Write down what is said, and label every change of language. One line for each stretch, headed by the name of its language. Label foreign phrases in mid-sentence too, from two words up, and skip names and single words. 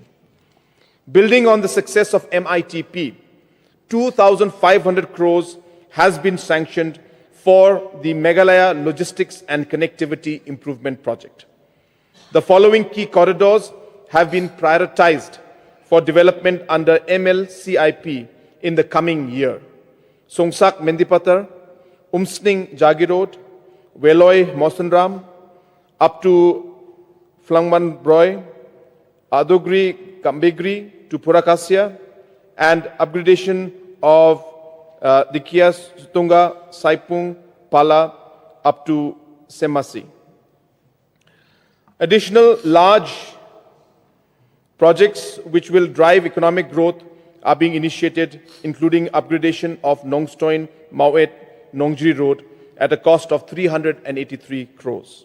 English: Building on the success of MITP, 2,500 crores has been sanctioned for the Meghalaya Logistics and Connectivity Improvement Project. The following key corridors have been prioritized for development under MLCIP in the coming year. Songsak Mendipatar, Umsning Jagi Road, Veloy Mosanram, up to Flangman Broy, Adogri Kambegri to Purakasya, and upgradation of the Kias Sutunga, Saipung, Pala, up to Semasi. Additional large projects which will drive economic growth are being initiated, including upgradation of Nongstoin, Mauet, Nongjri Road at a cost of 383 crores.